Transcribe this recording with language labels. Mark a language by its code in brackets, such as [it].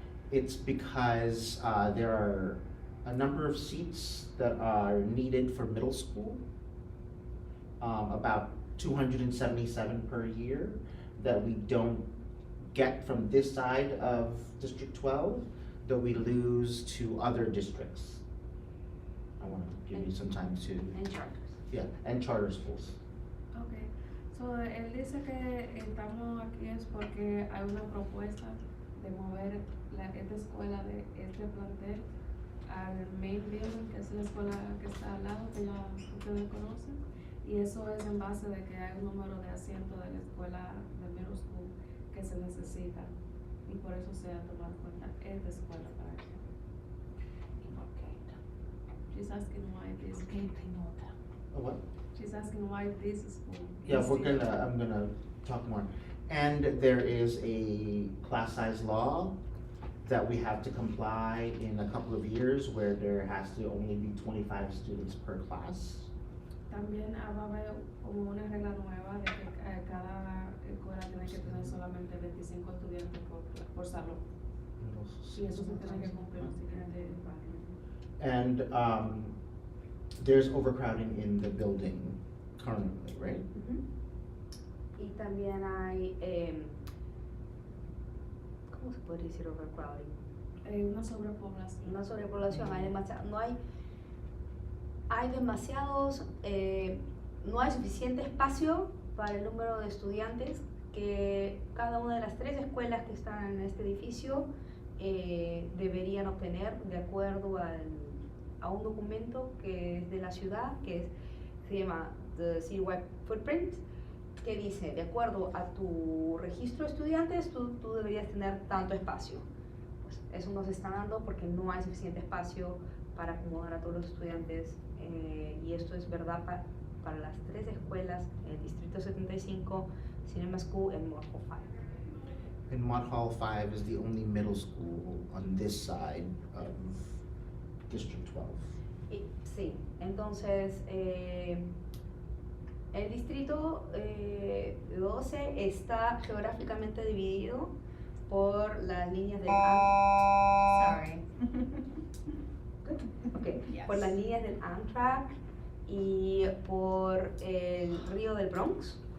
[en] It's because there are a number of seats that are needed for middle school, about 277 per year that we don't get from this side of District 12, that we lose to other districts. I want to give you some time to, [es] En charters. [en] yeah, and charter schools. [es] Okay, so él dice que estamos aquí es porque hay una propuesta de mover esta escuela de este plantel al [en] main building, [es] que es la escuela que está al lado, que ya ustedes conocen, y eso es en base de que hay un número de asientos de la escuela de [en] middle school [es] que se necesita, y por eso se ha tomado en cuenta esta escuela para eso. [en] She's asking why this. What? She's asking why this school. Yeah, is we're here. gonna, I'm gonna talk more. And there is a class size law that we have to comply in a couple of years where there has to only be 25 students per class. [es] También va a haber como una regla nueva de que cada escuela tiene que tener solamente 25 estudiantes por salón. Y eso se tiene que cumplir en el siguiente año. [en] And there's overcrowding in the building currently, right? [es] Y también hay, ¿cómo se puede decir overcrowding? Una sobrepoblación. Una sobrepoblación, hay demasiado, no hay demasiados no hay suficiente espacio para el número de estudiantes que cada una de las 3 escuelas que están en este edificio deberían obtener de acuerdo a un documento que es de la ciudad, se llama The Citywide Footprint, que dice, de acuerdo a tu registro de estudiantes, tú deberías tener tanto espacio. Pues eso nos está dando porque no hay suficiente espacio para acomodar a todos los estudiantes, y esto es verdad para las 3 escuelas en el Distrito 75, Cinema School and Moore Hall 5. [en] And Mott Hall 5 is the only middle school on this side of District 12. [es] Sí, entonces el distrito 12 está geográficamente dividido por las líneas del [en] Sorry. Yes. [es] por las líneas del Amtrak y por el río del Bronx.